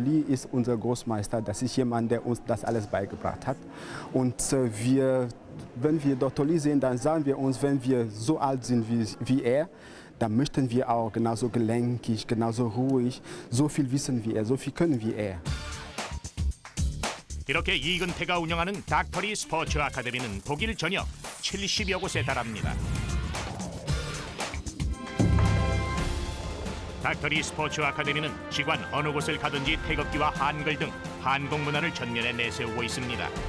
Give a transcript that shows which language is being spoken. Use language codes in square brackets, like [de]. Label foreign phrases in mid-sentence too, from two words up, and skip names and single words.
[de] Lee ist unser Großmeister, das ist jemand, der uns das alles beigebracht hat. Und wenn wir Dr. Lee sehen, dann sagen wir uns, wenn wir so alt sind wie er, dann möchten wir auch genauso gelenkig, genauso ruhig, so viel wissen wie er, so viel können wie er. [ko] 이렇게 이근태가 운영하는 닥터리 스포츠 아카데미는 독일 전역 70여 곳에 달합니다. 닥터리 스포츠 아카데미는 지관 어느 곳을 가든지 태극기와 한글 등 한국 문화를 전면에 내세우고 있습니다.